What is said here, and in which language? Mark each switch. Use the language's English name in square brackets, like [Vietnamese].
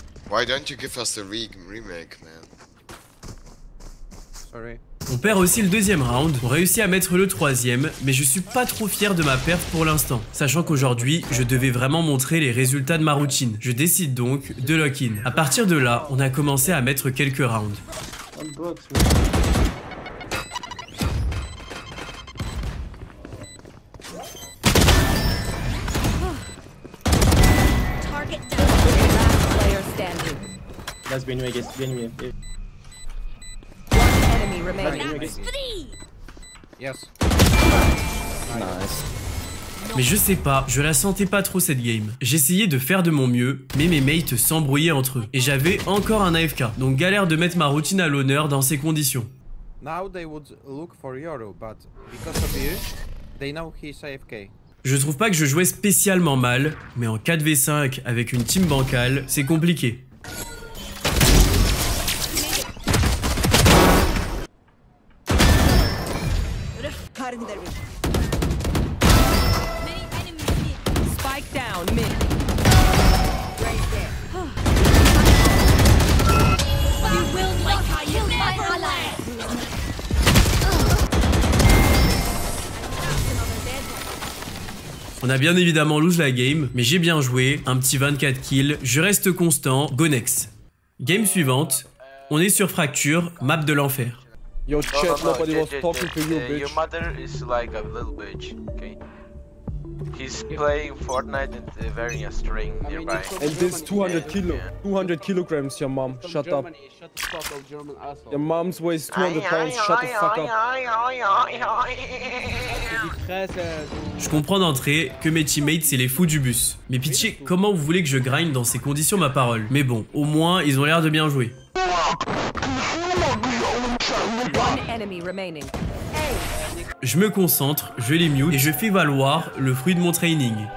[English] Why don't you give us the remake, man? Sorry. [French] On perd aussi le deuxième round, on réussit à mettre le troisième, mais je suis pas trop fier de ma perte pour l'instant, sachant qu'aujourd'hui, je devais vraiment montrer les résultats de ma routine. Je décide donc de lock-in. À partir de là, on a commencé à mettre quelques rounds. [English] Target down. Last player standing. That's been way, One enemy remaining. That's 3. Yes. Nice. [French] Mais je sais pas, je la sentais pas trop cette game. J'essayais de faire de mon mieux, mais mes mates s'embrouillaient entre eux. Et j'avais encore un AFK, donc galère de mettre ma routine à l'honneur dans ces conditions. [English] Now they would look for Yoru, but because of you, they know he's AFK. [French] Je trouve pas que je jouais spécialement mal, mais en 4v5 avec une team bancale, c'est compliqué. [English] Spike down mid. Right there. You will not kill my ally. [French] On a bien évidemment lose la game, mais j'ai bien joué, un petit 24 kills, je reste constant, go next. Game suivante, on est sur Fracture, map de l'enfer. [English] Yo, chat, nobody was talking to you, bitch. Your mother is like a little bitch, okay? He's playing Fortnite and wearing a string nearby. And this 200 kilograms, your mom. Shut up. Shut the fuck up, German asshole. Your mom's weighs 200 pounds. Shut the fuck up. [French] Je comprends d'entrée que mes teammates c'est les fous du bus. Mais pitié, comment vous voulez que je grind dans ces conditions ma parole? Mais bon, au moins ils ont l'air de bien jouer. [English] One enemy remaining. [French] Je me concentre, je les mute et je fais valoir le fruit de mon training.